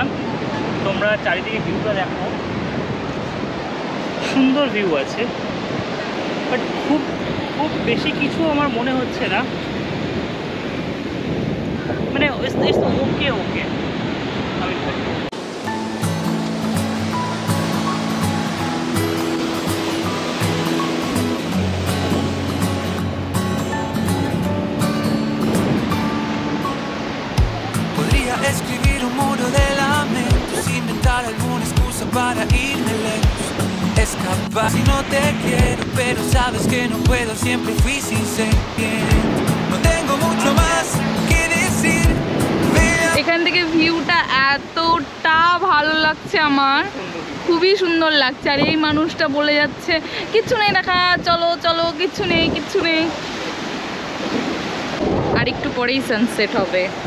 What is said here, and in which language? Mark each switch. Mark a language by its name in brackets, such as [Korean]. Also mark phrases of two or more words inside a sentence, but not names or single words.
[Bangla] তোমরা চারিদিকে ভিউটা দেখো, সুন্দর ভিউ আছে, বাট খুব খুব বেশি কিছু আমার মনে হচ্ছে না, মানে [English] okay okay [Bangla] আমি বলবো। [Spanish] Podría escribir un muro de lamentos, inventar alguna excusa para irme lejos, escapar si no te quiero, pero sabes que no puedo, siempre fui sincero. No tengo mucho más que decir. [Bangla] এখান থেকে ভিউটা এতটা ভালো লাগছে আমার, খুবই সুন্দর লাগছে। আর এই মানুষটা বলে যাচ্ছে কিচ্ছু নেই দেখা, চলো চলো, কিচ্ছু নেই কিচ্ছু নেই। আর একটু পরেই সানসেট হবে।